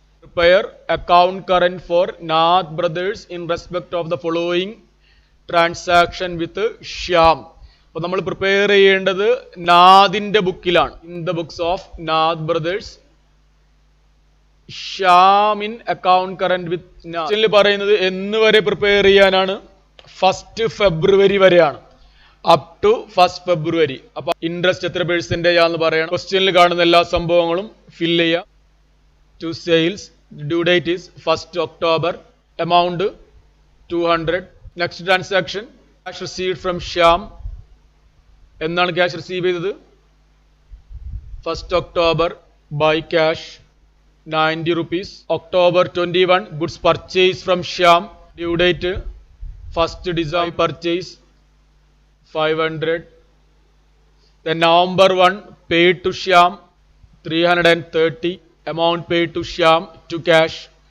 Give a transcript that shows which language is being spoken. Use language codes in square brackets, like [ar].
[en] Prepare account current for Nath brothers in respect of the following transaction with Shyam. [ml] അപ്പോൾ നമ്മൾ prepare ചെയ്യേണ്ടത് നാദിന്റെ ബുക്കിലാണ്. [en] in the books of Nath brothers, Shyam in account current with Nath [ml] പറയുന്നത് എന്ന് വരെ prepare ചെയ്യാനാണ്? 1st February വരെയാണ്. [en] Up to 1st February. [ml] അപ്പൊ ഇൻട്രസ്റ്റ് എത്ര പെർസെന്റേജ് ആണെന്ന് പറയണം. ക്വസ്റ്റ്യനിൽ കാണുന്ന എല്ലാ സംഭവങ്ങളും ഫില്ല് ചെയ്യുക. [en] To sales, due date is 1st October, amount 200. Next transaction, cash received from Shyam. [ml] എന്നാണ് ക്യാഷ് റിസീവ് ചെയ്തത്? [en] 1st October, by cash 90 rupees. October 21, goods purchased from Shyam. Due date 1st December, purchase 500. Then November 1 paid to Shyam 330, amount paid to Shyam to cash.